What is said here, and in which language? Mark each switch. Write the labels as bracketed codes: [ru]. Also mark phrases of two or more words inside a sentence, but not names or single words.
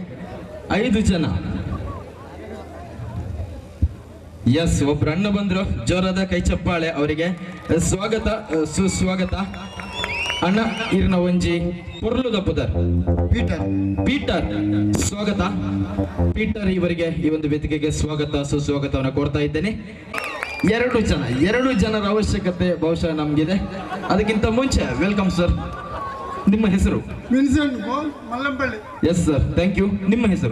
[kn] 5 ಜನ. ಎಸ್, ಒಬ್ರು ಅಣ್ಣ ಬಂದ್ರು, ಜೋರಾದ ಕೈ ಚಪ್ಪಾಳೆ ಅವರಿಗೆ ಸ್ವಾಗತ, ಸುಸ್ವಾಗತ. [tcy] ಅಣ್ಣ ಇರ್ನ ಒಂಜಿ ಪೊರ್ಲುದ ಪುದರ್ ಪೀಟರ್ ಸ್ವಾಗತ. [kn] ಪೀಟರ್ ಇವರಿಗೆ ಈ ಒಂದು ವೇದಿಕೆಗೆ ಸ್ವಾಗತ ಸುಸ್ವಾಗತವನ್ನು ಕೊಡ್ತಾ ಇದ್ದೇನೆ. 2 ಜನರ ಅವಶ್ಯಕತೆ ಬಹುಶಃ ನಮ್ಗಿದೆ. ಅದಕ್ಕಿಂತ ಮುಂಚೆ [en] welcome sir. [kn] ನಿಮ್ಮ ಹೆಸರು? [en] Yes sir, thank you. [kn] ನಿಮ್ಮ ಹೆಸರು?